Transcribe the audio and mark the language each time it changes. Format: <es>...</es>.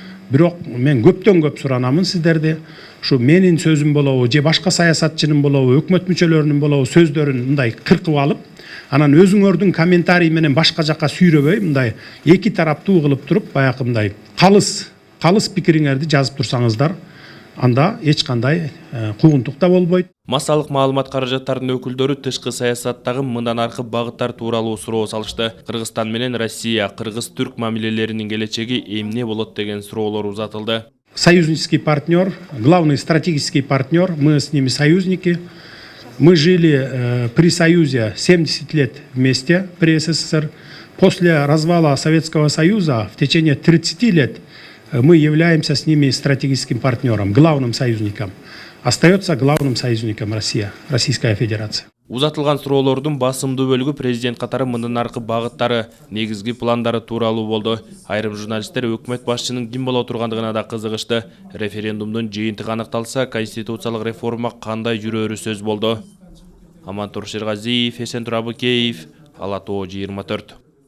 <ky>Бирок мен көптөн көп суранамын сиздерди. Ушу менин сөзүм болобу же башка саясатчынын болобу, өкмөт мүчөлөрүнүн болобу сөздөрүн мындай кыркып алып, анан өзүңөрдүн комментарий менен башка жакка сүйрөбөй, мындай эки тараптуу кылып туруп, баягы мындай калыс пикириңерди жазып турсаңыздар, анда эч кандай куугунтук да болбойт. Массалык маалымат каражаттарынын өкүлдөрү тышкы саясаттагы мындан аркы багыттар тууралуу суроо салышты. Кыргызстан менен Россия, кыргыз-түрк мамилелеринин келечеги эмне болот деген суроолор узатылды.</ky> <ru>Союзнический партнер, главный стратегический партнер, мы с ними союзники. Мы жили при Союзе 70 лет вместе при СССР. После развала Советского Союза в течение 30 лет мы являемся с ними стратегическим партнером, главным союзником. Остается главным союзником Россия, Российская Федерация.</ru> <ky>Узатылган суроолордун басымдуу бөлүгү президент катары мындан аркы багыттары, негизги пландары тууралуу болду. Айрым журналисттер өкмөт башчынын ким боло тургандыгына да кызыгышты. Референдумдун жыйынтыгы аныкталса, конституциялык реформа кандай жүрөөрү сөз болду. Амантур Шергазиев, Эсентур Абыкеев, Ала Тоо 24.</ky>